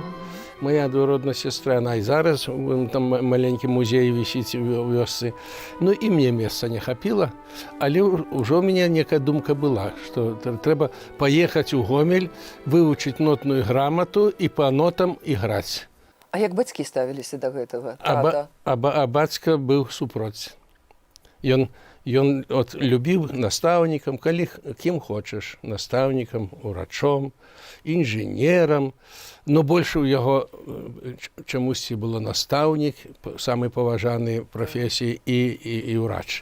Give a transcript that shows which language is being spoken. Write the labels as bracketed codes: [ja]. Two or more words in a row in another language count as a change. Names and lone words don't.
[ru] Моя двоюродная сестра, она и зараз там маленький музей висит в вёсцы. Ну, и мне места не хапило, але уже у меня некая думка была, что треба поехать у Гомель, выучить нотную грамоту и по нотам играть. [be] А як бацькі ставіліся да гэтага? Тата? А бацька быў супроць. Ён любіў настаўнікам, кім хочаш, настаўнікам, урачом, інжынерам, но больш у яго чамусьці было настаўнік, самай паважанай прафесіі і ўрач.